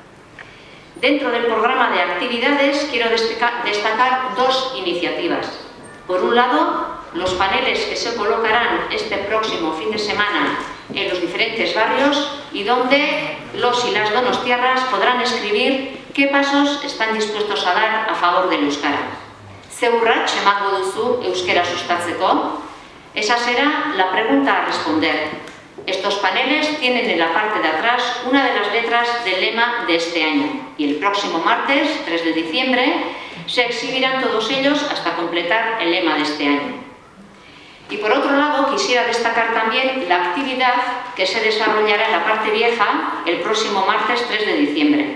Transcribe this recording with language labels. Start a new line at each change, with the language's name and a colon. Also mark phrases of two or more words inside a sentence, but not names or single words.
Spanish: Dentro del programa de actividades quiero destacar dos iniciativas. Por un lado, los paneles que se colocarán este próximo fin de semana en los diferentes barrios y donde los y las donostiarras podrán escribir qué pasos están dispuestos a dar a favor del euskara.
Basque: Ze urrats emango duzu euskera sustatzeko?
Spanish: Esa será la pregunta a responder. Estos paneles tienen en la parte de atrás una de las letras del lema de este año y el próximo martes, 3 de diciembre, se exhibirán todos ellos hasta completar el lema de este año. Y por otro lado, quisiera destacar también la actividad que se desarrollará en la parte vieja el próximo martes 3 de diciembre.